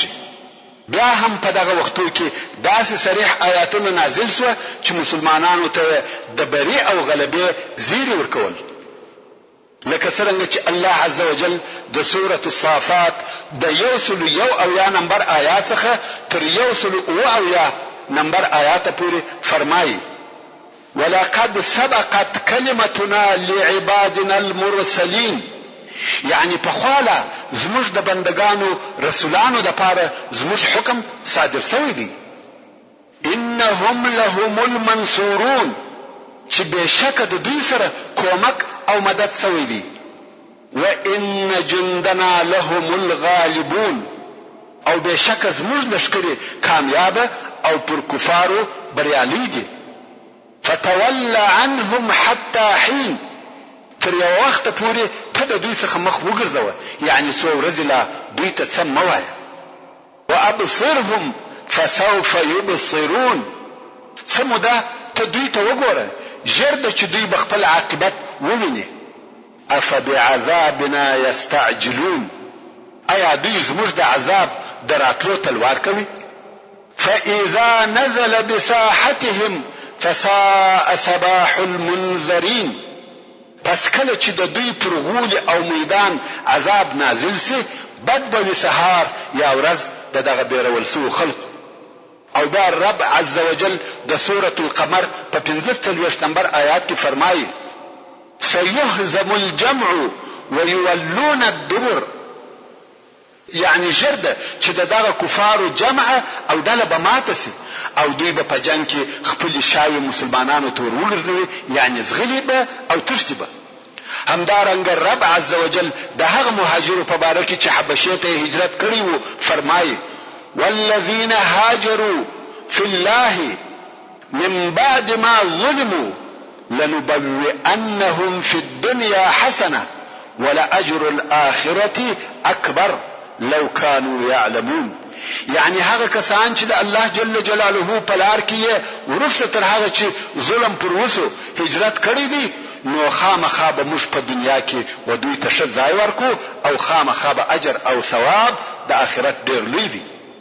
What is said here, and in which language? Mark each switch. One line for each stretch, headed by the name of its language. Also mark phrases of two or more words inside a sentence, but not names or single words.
Pashto: بیا هم په دغه وختو کې داسې صریح آیاتونه نازل شوه چې مسلمانانو ته د بری او غلبې زیری ورکول، لکه څرنګه چې الله عزوجل د سورة الصافات د 101 نمبر آیات څخه تر 107 نمبر آیات پورې فرمایي:
Arabic: ولقد سبقت كلمتنا لعبادنا المرسلين.
Pashto: یعنی په خواله زموږ د بندگانو رسولانو د پاره زموږ حکم صادر شوی دی.
Arabic: انهم لهم المنصورون.
Pashto: چې بشک د دوی سره کومک او مدد سوی دی.
Arabic: وان جندنا لهم الغالبون،
Pashto: او بشک زموږ لښکرې کامیابه او پر کفارو بریالي دي.
Arabic: فتول عنهم حتى حين،
Pashto: تر یو وخت پورې ته د دوی څخه مخ وګرځوه، یعنی څو ورځې لا دوی ته څه مه وایه.
Arabic: وابصرهم فسوف يبصرون،
Pashto: څه موده ته دوی ته وګوره، ژر ده چې دوی به خپل عاقبت وویني.
Arabic: افبعذابنا یستعجلون،
Pashto: ایا دوی زموږ د عذاب د راتلو تلوار کوي؟
Arabic: فاذا نزل بساحتهم فساء صباح المنذرین،
Pashto: پس کله چې د دوی پر غول او میدان عذاب نازل سي، بد به وي سهار یا ورځ د دغه بیرول سوو خلقو. او بیا رب
Arabic: عز وجل
Pashto: د سورة القمر په 45 نمبر آیات کې فرمایي:
Arabic: سيهزم الجمع ويولون الدبر،
Pashto: یعنی ژر ده چې دغه کفارو جمع او ډله به ماته سي او دوی به په جنګ کې خپل شاوي مسلمانانو ته ورولرځوي، یعنی زغلي به او تښتي به. همدارنګه رب
Arabic: عز وجل
Pashto: د هغه مهاجرو په باره کې چې حبشې ته هجرت کړی وو فرمایي:
Arabic: والذین هاجروا فی الله من بعد ما ظلموا لنبوئنهم فی الدنيا حسنه ولأجر الآخرة اکبر لو كانوا يعلمون،
Pashto: یعنی هغه کسان چې د الله
Arabic: جل جلاله
Pashto: په لار کې ورسره تر هغه چې ظلم پر وسو هجرت کړی دی، نو خامخا به موږ په دنیا کې و دوی ته ښه ځای ورکو او خامخا به اجر او ثواب د آخرت ډیر لوی دی.